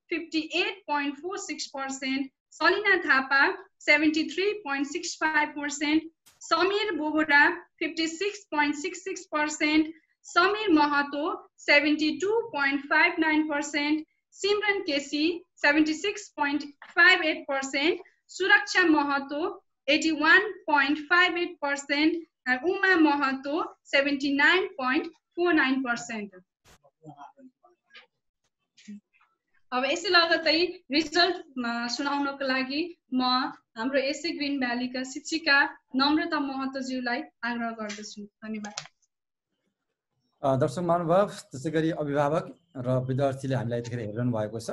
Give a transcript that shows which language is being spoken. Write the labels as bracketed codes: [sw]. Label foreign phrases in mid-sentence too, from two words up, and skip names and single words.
[ne] 58.46%, सलिना थापा 73.65%, समीर बोहरा 56.66%, समीर महतो 72.59%, सिमरन केसी 76.58%, सुरक्षा महतो 81.58%, उमा महतो 79.49%. अब यसै लगत्तै रिजल्ट सुनाउनको लागि म हाम्रो एसए ग्रीन भ्यालीका शिक्षिका नम्रता महतोज्यूलाई आग्रह गर्दछु. धन्यवाद. दर्शक महानुभाव, त्यसै गरी अभिभावक र विद्यार्थीले हामीलाई यतिखेर हेरिरहनु भएको छ.